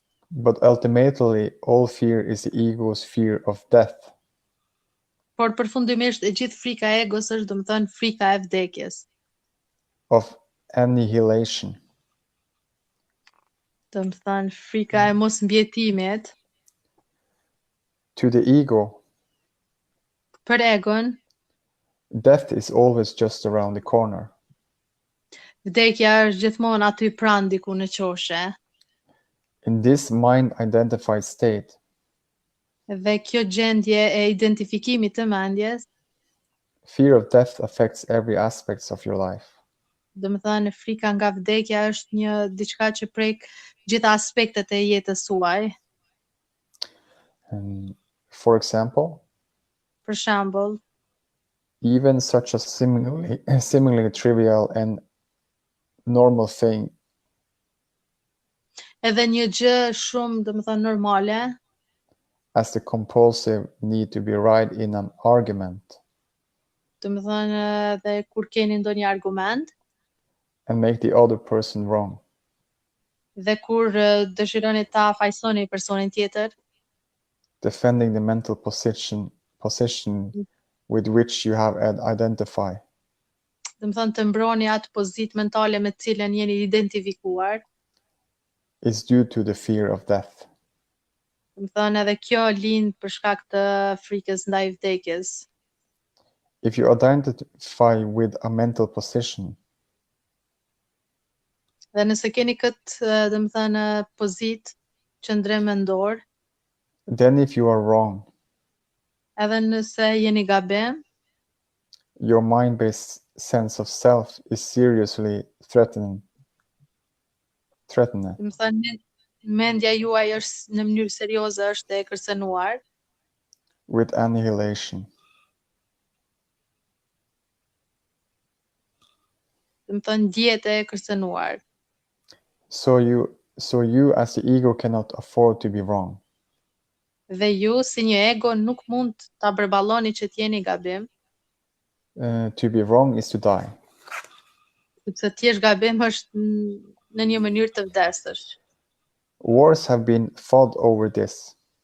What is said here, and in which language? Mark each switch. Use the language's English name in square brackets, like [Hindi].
[English] But ultimately, all fear is the ego's fear of death. [Albanian] Por përfundimisht e gjithë frika e egos është, do të thënë, frika e vdekjes. [English] Of annihilation. [Albanian] Do të thënë frika e mos mbjetimit. [English] To the ego, [Albanian] Për egon, [English] death is always just around the corner. [Albanian] vdekja është gjithmonë aty pranë diku në qoshe. [English] In this mind-identified state, [Albanian] Dhe kjo gjendje e identifikimit të mendjes, [English] fear of death affects every aspect of your life. [Albanian] do të thënë frika nga vdekja është një diçka që prek gjitha aspektet e jetës suaj. [English] And for example, [Albanian] Për shembull, [English] even such a seemingly trivial and normal thing [Albanian] edhe një gjë shumë, do të thënë, normale, [English] as the compulsive need to be right in an argument [Albanian] do të thënë edhe kur keni ndonjë argument [English] and make the other person wrong. [Albanian] dhe kur dëshironi ta fajsoni personin tjetër, [English] Defending the mental position with which you have identified. [Albanian] do të thënë të mbroni atë pozitë mentale me të cilën jeni identifikuar, [English] Is due to the fear of death. [Albanian] do të thënë edhe kjo lind për shkak të frikës ndaj vdekjes. [English] If you identify with a mental position, [Albanian] Dhe nëse keni këtë, do të thënë, pozitë, qëndrim mendor, [English] then if you are wrong, [Albanian] edhe nëse jeni gabim, [English] your mind-based sense of self is seriously threatened. [Albanian] do të thënë mendja juaj është në mënyrë serioze është e kërcënuar [English] With annihilation. [Albanian] do të thënë ndjehet e kërcënuar. [English] So you as the ego cannot afford to be wrong. [Albanian] Dhe ju si një ego nuk mund ta përballoni që t'jeni gabim, [English] To be wrong is to die. [Albanian] sepse të jesh gabim është në një mënyrë të vdesësh. [English] Wars have been fought over this.